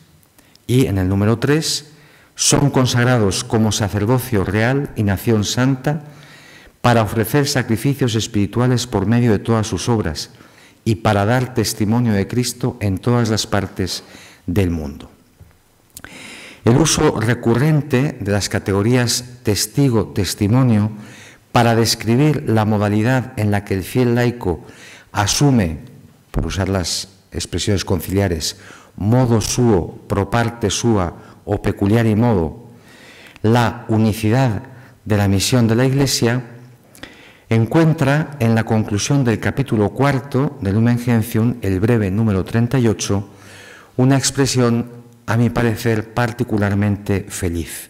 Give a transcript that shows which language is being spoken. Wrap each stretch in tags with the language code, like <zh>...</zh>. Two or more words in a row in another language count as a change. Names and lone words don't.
<es>Y en el número 3, son consagrados como sacerdocio real y nación santa para ofrecer sacrificios espirituales por medio de todas sus obras y para dar testimonio de Cristo en todas las partes del mundo. El uso recurrente de las categorías testigo, testimonio, para describir la modalidad en la que el fiel laico asume, por usar las expresiones conciliares,</es> <la>modo suo, pro parte sua</la> <es>o</es> <la>peculiari modo,</la> <es>la unicidad de la misión de la Iglesia, encuentra en la conclusión del capítulo 4 de Lumen Gentium, el breve número 38, una expresión, a mi parecer, particularmente feliz.</es>